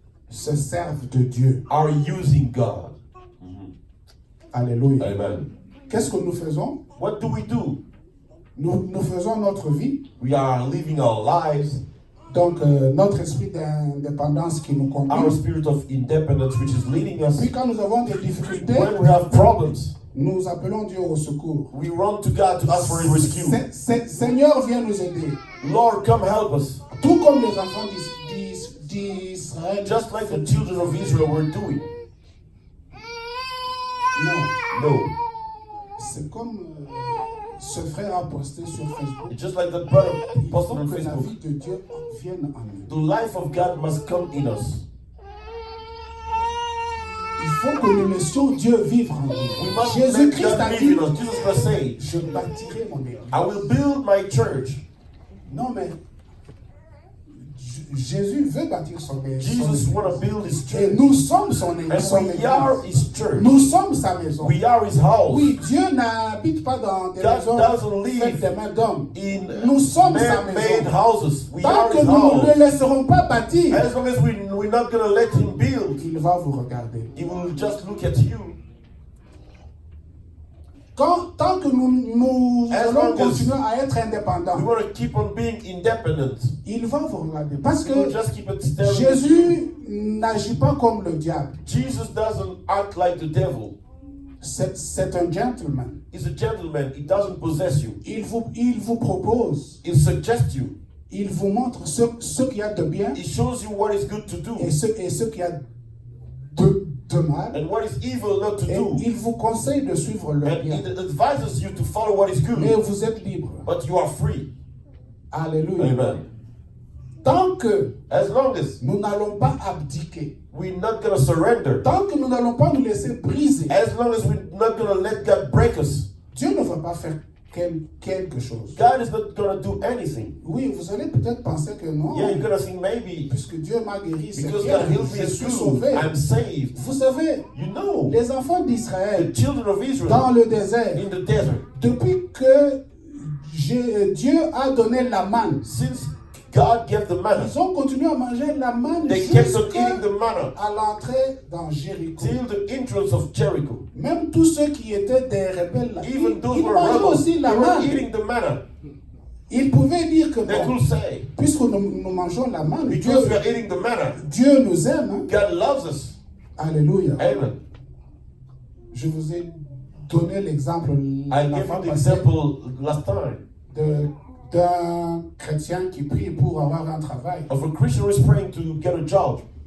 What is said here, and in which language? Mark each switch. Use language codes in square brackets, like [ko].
[fr] se servent de Dieu. [en] are using God. [fr] Alléluia. [en] Amen. [fr] Qu'est-ce que nous faisons? [en] What do? [fr] Nous faisons notre vie, [en] We are living our lives, [fr] donc notre esprit d'indépendance qui nous [en] our [fr] conduit. [en] spirit of independence which is leading us. [fr] Puis quand nous avons des difficultés, [en] When we have problems, [fr] nous appelons Dieu au secours. [en] we run to God to ask for his rescue. [fr] Seigneur, viens nous aider. [en] Lord, come help us. [fr] Tout comme les enfants d'Israël. [en] Just like the children of Israel were doing. [fr] Non, [en] No. [fr] c'est comme ce frère a posté sur Facebook. [en] It's just like the brother [fr] Il faut [en] posted on [fr] que la [en] Facebook. [fr] vie de Dieu vienne en nous. [en] The life of God must come in us. [fr] Il faut que nous laissions Dieu vivre en [en] We [fr] nous. [en] must let [fr] Jésus-Christ a [en] God live in us. Jesus Christ said, [fr] je bâtirai mon église. [en] I will build my church. [fr] Non, mais Jésus veut bâtir son église. [en] Jesus want to build his [fr] Et [en] church. [fr] nous sommes son église. son [en] And we are [fr] église. [en] his church. [fr] Nous sommes sa maison. [en] We are his house. [fr] Oui, Dieu n'habite pas dans des [en] God [fr] maisons [en] doesn't live [fr] faites des mains d'hommes. [en] in [fr] Nous sommes sa [en] man-made [fr] maison. [en] houses. We [fr] Tant [en] are [fr] que [en] his [fr] nous ne [en] house. [fr] le laisserons pas bâtir, [en] As long as we're not going to let him build, [fr] il va vous regarder. [en] he will just look at you. [fr] Tant que nous [en] As [fr] allons [en] long as [fr] continuer à être [en] We [fr] indépendants, [en] want to keep on being independent. [fr] il va vous regarder. Parce [en] We will [fr] que [en] just keep it staring. [fr] Jésus n'agit pas comme le diable. [en] Jesus doesn't act like the devil. [fr] C'est un gentleman. [en] He's a gentleman. He doesn't possess you. [fr] Il vous propose, [en] He suggests you. [fr] il vous montre ce qu'il y a de bien [en] He shows you what is good to do [fr] et ce qu'il y a de mal. [en] and what is evil not to [fr] Et [en] do. [fr] il vous conseille de suivre le [en] And [fr] bien. [en] he advises you to follow what is [fr] Mais [en] good. [fr] vous êtes libre. [en] But you are free. [fr] Alléluia. [en] Amen. [fr] Tant que [en] As long as [fr] nous n'allons pas abdiquer, [en] we're not going to surrender, [fr] tant que nous n'allons pas nous laisser briser, [en] as long as we're not going to let God break us, [fr] Dieu ne va pas faire quelque chose. [en] God is not going to do anything. [fr] Oui, vous allez peut-être penser que non, [en] Yeah, you're going to think maybe [fr] puisque Dieu m'a guéri, c'est [en] because [fr] bien, [en] God healed me [fr] je [en] is [fr] suis [en] good, [fr] sauvé. [en] I'm saved. [fr] Vous savez, [en] You know, [fr] les enfants [en] the [fr] d'Israël, [en] children of [fr] dans [en] Israel [fr] le désert, [en] in the desert, [fr] depuis que Dieu a donné la manne, [en] since God gave the manna, [fr] ils ont continué à manger la manne [en] they kept on [fr] jusqu'à [en] eating the manna [fr] l'entrée dans Jéricho. [en] till the entrance of Jericho. [fr] Même tous ceux qui étaient des rebelles, là, [en] Even those [fr] ils [en] who were [fr] mangeaient [en] rebels, [fr] aussi [en] they [fr] la [en] were [fr] manne. [en] eating the manna. [fr] Ils pouvaient dire que [en] They [fr] bon, [en] could say, [fr] puisque nous mangeons la manne, [en] because we are eating the manna, [fr] Dieu nous aime. Hein? [en] God loves us. [fr] Alléluia. [en] Amen. [fr] Je vous ai donné l'exemple [en] I [fr] la [en] gave [fr] fois [en] you the [fr] passée [en] example last time [fr] d'un chrétien qui prie pour avoir un travail. [en] of a Christian who is praying to get a job.